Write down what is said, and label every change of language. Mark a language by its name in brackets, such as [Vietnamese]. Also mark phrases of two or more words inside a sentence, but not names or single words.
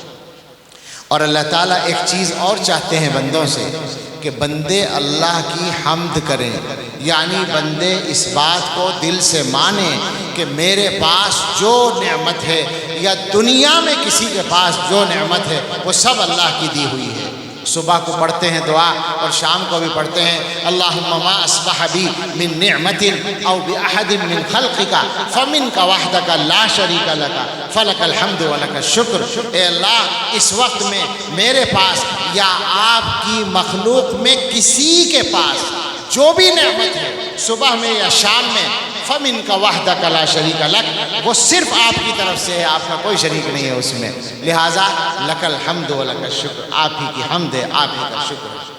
[Urdu] اور اللہ تعالیٰ ایک چیز اور چاہتے ہیں بندوں سے کہ بندے اللہ کی حمد کریں، یعنی بندے اس بات کو دل سے مانیں کہ میرے پاس جو نعمت ہے یا دنیا میں کسی کے پاس جو نعمت ہے وہ سب اللہ کی دی ہوئی ہے۔ صبح کو پڑھتے ہیں دعا اور شام کو بھی پڑھتے ہیں [Arabic] اللہم ما اصبح بی من نعمت او باحد من خلقک فمنک وحدک لا شریک لک فلک الحمد ولک الشکر۔ [Urdu] اے اللہ اس وقت میں میرے پاس یا آپ کی مخلوق میں کسی کے پاس جو بھی نعمت ہے صبح میں یا شام میں [Arabic] فمنک وحدک لا شریک لک، [Urdu] وہ صرف آپ کی طرف سے ہے، آپ کا کوئی شریک نہیں ہے اس میں، لہٰذا [Arabic] لک الحمد ولک الشکر، [Urdu] آپ ہی کی حمد ہے، آپ ہی کا شکر ہے۔